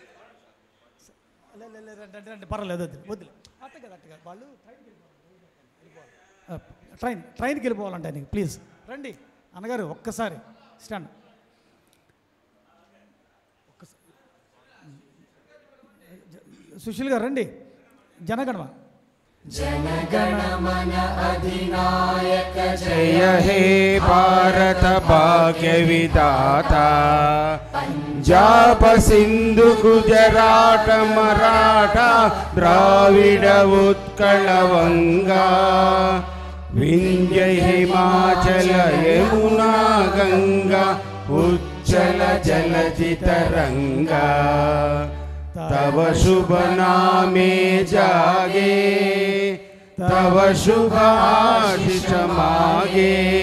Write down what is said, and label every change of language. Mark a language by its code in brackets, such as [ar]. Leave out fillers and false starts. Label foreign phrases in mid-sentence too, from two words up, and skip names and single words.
[te] రండి పర్వాలేదు, వద్దు వద్దులే, అట్టగా వాళ్ళు ట్రైన్కి వెళ్ళిపోవాలంటే నీకు ప్లీజ్ రండి అన్నగారు ఒక్కసారి స్టాండ్. సుశీల్ గారు రండి. [bn] జనగణమ জনগণমন অধিনায়ক জয় হে ভারত ভাগ্য বিধাতা পঞ্জাব সিন্ধু গুজরাট মরাঠা দ্রাবিড় উৎকল বঙ্গ বিন্ধ্য হিমাচল যমুনা গঙ্গা উচ্ছল জলধি তরঙ্গ তব শুভ নামে জাগে তব শুভ আশিস মাগে